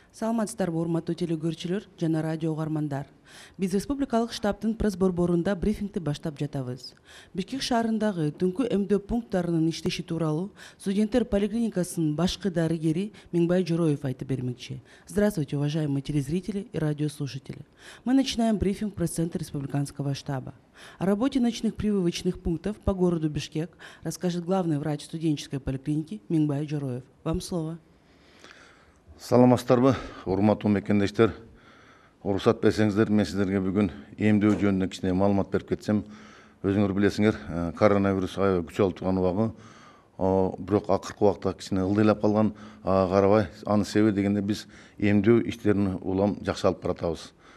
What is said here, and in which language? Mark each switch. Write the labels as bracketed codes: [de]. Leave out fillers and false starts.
[ky] Саламатсыздарбы, урматтуу телекөрүүчүлөр жана радио угармандар. Биз республикалык штабтын пресс борборунда брифингти баштап жатабыз. Бишкек шаарындагы түнкү эмдөө пункттарынын иштеши тууралуу студенттер поликлиникасынын башкы дарыгери Миңбай Жороев айтып бермекчи. [ru] Здравствуйте, уважаемые телезрители и радиослушатели. Мы начинаем брифинг пресс-центра республиканского штаба. О работе ночных прививочных пунктов по городу Бишкек расскажет главный врач студенческой поликлиники Миңбай Жороев. Вам слово. [ky] Саламатсыздарбы, урматтуу мекендештер. Уруксат берсеңиздер, мен сиздерге бүгүн эмдөө жөнүндө кичине маалымат берип кетсем. Өзүңөр билесиңер, коронавирус күч алып турган убагы, бирок акыркы убакта кичине ылдыйлап калган, карабай, анын себеби дегенде биз эмдөө иштерин улам жакшы алып баратабыз.